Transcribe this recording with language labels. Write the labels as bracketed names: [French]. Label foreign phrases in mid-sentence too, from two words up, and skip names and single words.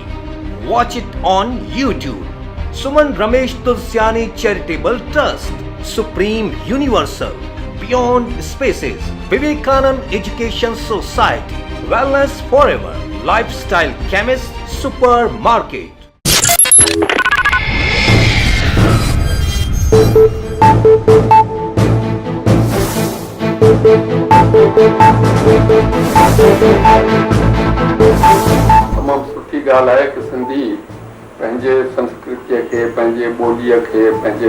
[English] Watch it on YouTube. Suman Ramesh Tulsiani Charitable Trust, Supreme Universal, Beyond Spaces, Vivekanand Education Society, Wellness Forever, Lifestyle Chemist Supermarket. [Sindhi] तमाम सुठी ॻाल्हि आहे कि सिंधी पंहिंजे संस्कृतीअ खे, पंहिंजे ॿोलीअ खे, पंहिंजे